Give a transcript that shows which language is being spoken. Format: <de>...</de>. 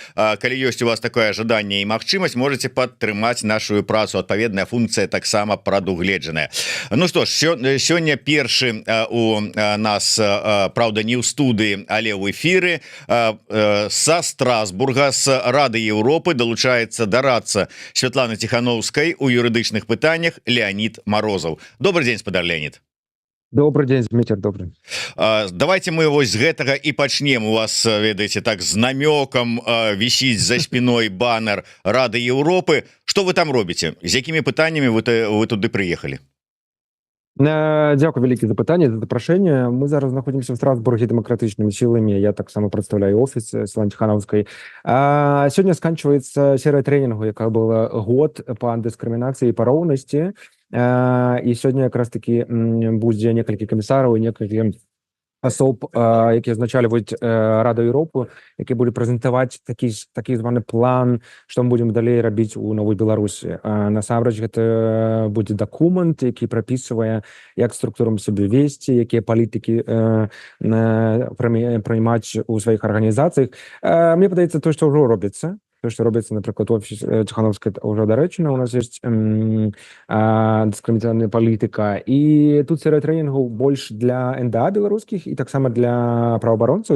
<be>Калі ёсць у вас такое жаданне і магчымасць, можете падтрымаць нашу працу, адпаведная функцыя таксама прадугледжаная. Ну што ж, сёння першы у нас, праўда, не ў студыі, але ў эфіры са Страсбурга, з Рады Еўропы далучаецца дарадца Святланы Ціхановскай у юрыдычных пытаннях Леонид Морозов.</be> <ru>Добрый день, спадар Леонид. Добрый день, Дмитрий, добрый.</ru> <be>Давайте мы вось з гэтага і пачнем. У вас, ведаеце, так з намёкам вісіць за спиной баннер Рады Еўропы.</be> <ru>Что вы там</ru> <be>робіце? З якімі пытаннямі вы туды прыехалі? Дякую вялікі за пытанне, за запрашэнне. Мы зараз знаходзімся в Страсбурге дэмакратычнымі сіламі. Я таксама прадстаўляю офіс Святланы Ціхановскай. Сёння сканчваецца серыя трэнінгу, якая была год па антыдыскрымінацыі і па роўнасці. І сёння якраз таки будзе некалькі камісараў і некалькі асоб, якія азначальваюць Раду Еўропы, які будзе прэзентаваць такі званы план, што мы будзем далей рабіць у новай Беларусі. Насамрэч гэта будзе дакумент, які прапісвае, як структурам сябе весці, якія палітыкі прымаць у сваіх арганізацыях. Мне падаецца, то, што ўжо робіцца.</be> <ru>То, что робится, например, офис Тихановской, уже доречно, у нас есть дискриминационная политика, и тут серия тренингов больше для НДА белорусских, и так само для правооборонцев.</ru>